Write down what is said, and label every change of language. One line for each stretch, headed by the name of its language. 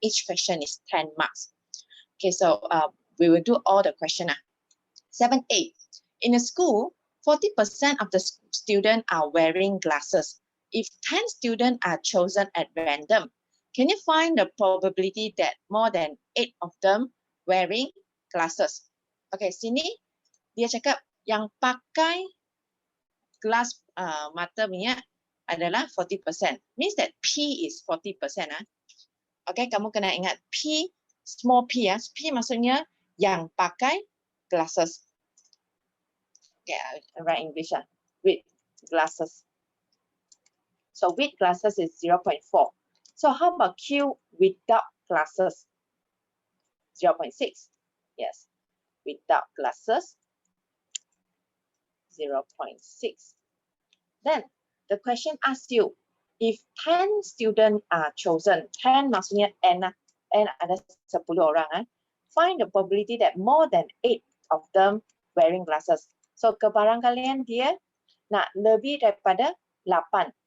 English: Each question is 10 marks. Okay, so we will do all the questions. 7A. In a school, 40% of the students are wearing glasses. If 10 students are chosen at random, can you find the probability that more than 8 of them wearing glasses?
Malay: Okay, sini dia cakap yang pakai gelas mata punya adalah 40%.
English: Means that P is 40%. Okay,
Malay: kamu kena ingat
English: P, small P.
Malay: P maksudnya yang pakai glasses.
English: Okay, I write English with glasses. So with glasses is 0.4. So how about Q without glasses? 0.6. Yes, without glasses, 0.6. Then the question asks you, if 10 students are chosen,
Malay: 10 maksudnya N ada 10 orang.
English: Find the probability that more than 8 of them wearing glasses.
Malay: So kebarangkalian dia nak lebih daripada 8.